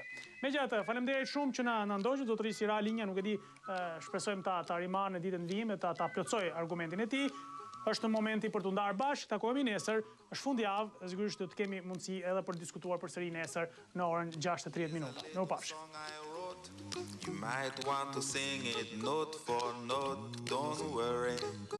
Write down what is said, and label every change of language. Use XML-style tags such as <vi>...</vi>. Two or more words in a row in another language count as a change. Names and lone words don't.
<sq>Megjithatë, faleminderit shumë që na ndoqët, zotërisë Ira Linja, nuk e di, shpresojmë ta rimarë në ditën vijime, ta plotësoj argumentin e tij. Është në momenti për të ndarë bashkë, takohemi nesër, është fundjavë, sigurisht do të kemi mundësi edhe për diskutuar përsëri nesër në orën 6:30 minuta. Mirupafshim.</sq> <en>You might want to sing it note for note, don't worry.</en>